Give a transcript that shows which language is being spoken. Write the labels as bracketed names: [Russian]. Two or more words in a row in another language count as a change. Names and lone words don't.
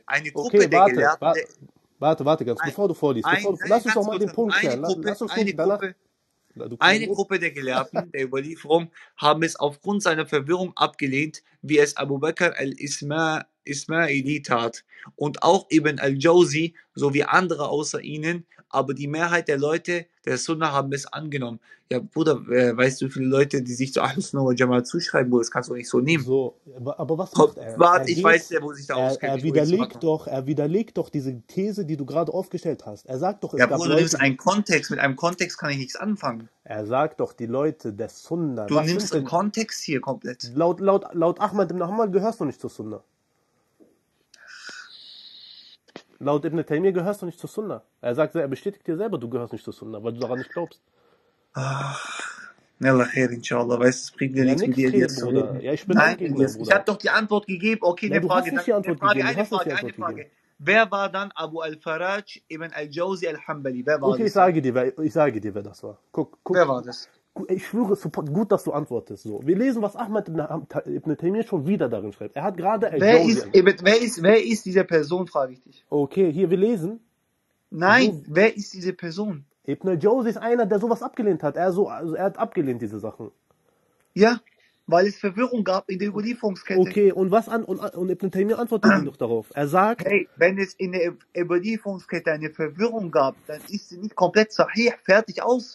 [German] Eine Gruppe der Gelehrten. Warte, ganz, bevor du vorliest. Lass uns doch mal den Punkt klären. Eine Gruppe der Gelehrten der Überlieferung haben es aufgrund seiner Verwirrung abgelehnt, wie es Abu Bakr al-Ismaili tat und auch Ibn al-Jawzi sowie andere außer ihnen, aber die Mehrheit der Leute der Sunna haben es angenommen. Ja, Bruder, weißt du, wie viele Leute, die sich zu [Arabic] أهل السنة والجماعة [German] zuschreiben, das kannst du nicht so nehmen. So, aber was macht er? Warte, ich weiß ja, wo sich da auskennt. Er widerlegt doch diese These, die du gerade aufgestellt hast. Er sagt doch, es gab Bruder, du nimmst einen Kontext, mit einem Kontext kann ich nichts anfangen. Er sagt doch, die Leute der Sunna. Du nimmst den Kontext hier komplett. Laut Ahmad ibn Hanbal gehörst du nicht zur Sunna. Laut Ibn Taymiyyah gehörst du nicht zur Sunna. Er sagt, er bestätigt dir selber, du gehörst nicht zur Sunna, weil du daran nicht glaubst. [Arabic] يلا خير، إن شاء الله. [German] Weißt du, es bringt dir nichts mit dir jetzt zu reden. Ja, ich bin ein Gegner, Bruder. Ich habe doch die Antwort gegeben. Okay, eine Frage. Eine Frage. Wer war dann Abu al-Faraj ibn al-Jawzi al-Hanbali? Wer war das? Ich sage dir, wer das war. Guck. Wer war das? Ich schwöre, es ist gut, dass du antwortest. So. Wir lesen, was Ahmad ibn Taymiyyah schon wieder darin schreibt. Er hat gerade wer ist diese Person, frage ich dich. Okay, hier, wir lesen. Nein, wer ist diese Person? Ibn al-Jawzi ist einer, der sowas abgelehnt hat. Er hat abgelehnt, diese Sachen. Ja, weil es Verwirrung gab in der Überlieferungskette. Okay, und Ibn Taymiyyah antwortet ihm doch darauf. Er sagt, hey, wenn es in der Überlieferungskette eine Verwirrung gab, dann ist sie nicht komplett sahih, fertig aus.